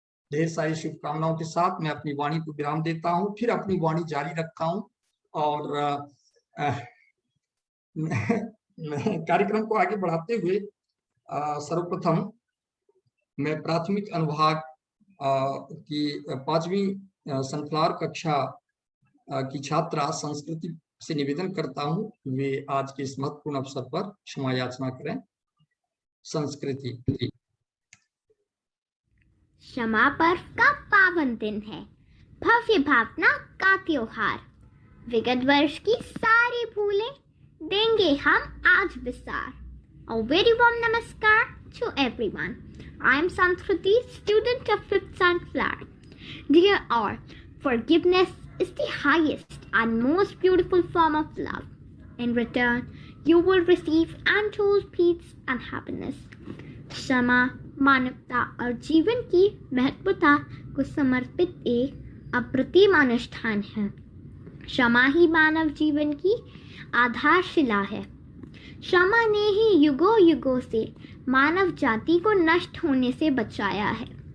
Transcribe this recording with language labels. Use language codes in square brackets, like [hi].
[hi] ढेर सारी शुभकामनाओं के साथ मैं अपनी वाणी को विराम देता हूं, फिर अपनी वाणी जारी रखता हूं और मैं कार्यक्रम को आगे बढ़ाते हुए सर्वप्रथम मैं प्राथमिक अनुभाग की 5वीं सनफ्लावर कक्षा की छात्रा संस्कृति से निवेदन करता हूं वे आज के इस महत्वपूर्ण अवसर पर क्षमा याचना करें। संस्कृति। क्षमा पर्व का पावन दिन है, भव्य भावना का त्योहार। विगत वर्ष की सारी भूलें देंगे हम आज विसार। [en] A very warm namaskar to everyone. I am Sanskriti, student of 5th Sunflower. Dear all, forgiveness is the highest and most beautiful form of love. In return, you will receive untold peace and happiness. [hi] क्षमा मानवता और जीवन की महत्वता को समर्पित एक अप्रतिम अनुष्ठान है। क्षमा ही मानव जीवन की आधारशिला है। क्षमा ने ही युगों युगों से मानव जाति को नष्ट होने से बचाया है।